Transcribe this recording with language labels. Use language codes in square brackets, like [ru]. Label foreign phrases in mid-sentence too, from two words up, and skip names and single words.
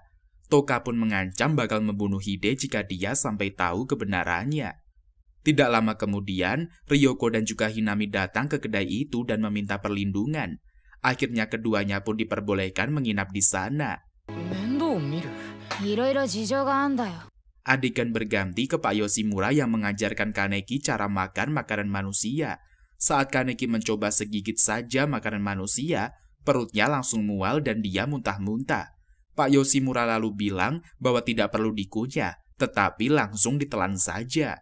[id] Toka pun mengancam bakal membunuh Hide jika dia sampai tahu kebenarannya. Tidak lama kemudian, Ryoko dan juga Hinami datang ke kedai itu dan meminta perlindungan. Akhirnya keduanya pun diperbolehkan menginap di sana. [ja] いろいろ事情があんだよ。 [id] Adegan berganti ke Pak Yoshimura yang mengajarkan Kaneki cara makan makanan manusia. Saat Kaneki mencoba segigit saja makanan manusia, perutnya langsung mual dan dia muntah-muntah. Pak Yoshimura lalu bilang bahwa tidak perlu dikunyah, tetapi langsung ditelan saja.